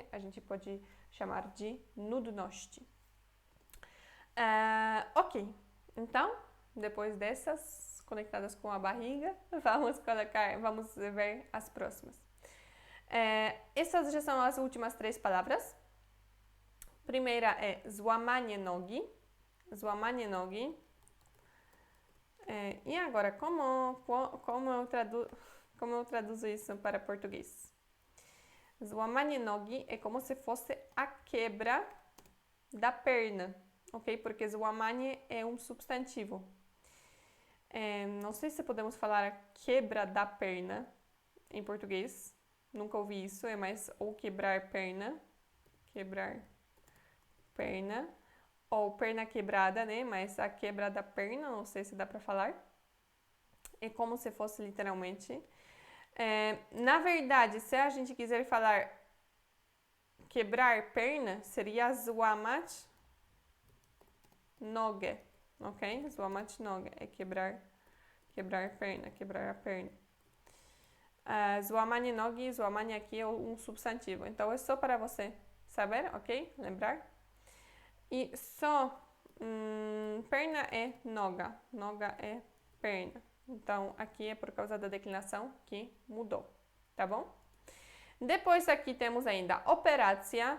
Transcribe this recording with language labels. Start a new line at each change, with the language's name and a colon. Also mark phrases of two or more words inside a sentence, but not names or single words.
Portuguese: A gente pode chamar de nudność. Ok, então, depois dessas conectadas com a barriga, vamos ver as próximas. Essas já são as últimas 3 palavras. Primeira é
Polish: złamanie nogi. Złamanie nogi.
Portuguese: E agora, como eu traduzo isso para português?
Polish: Złamanie nogi
Portuguese: é como se fosse a quebra da perna, ok? Porque złamanie é um substantivo. Não sei se podemos falar a quebra da perna em português. Nunca ouvi isso, é mais ou quebrar perna, ou perna quebrada, né? Mas a quebra da perna, não sei se dá para falar. É como se fosse literalmente. Na verdade, se a gente quiser falar quebrar perna, seria
Polish: złamać nogę,
Portuguese: ok?
Polish: Złamać nogę
Portuguese: é quebrar perna, quebrar a perna.
Polish: Złamanie nogi, złamanie
Portuguese: aqui é um substantivo. Então, é só para você saber, ok? Lembrar. E só perna é noga. Noga é perna. Então, aqui é por causa da declinação que mudou, tá bom? Depois aqui temos ainda operacja.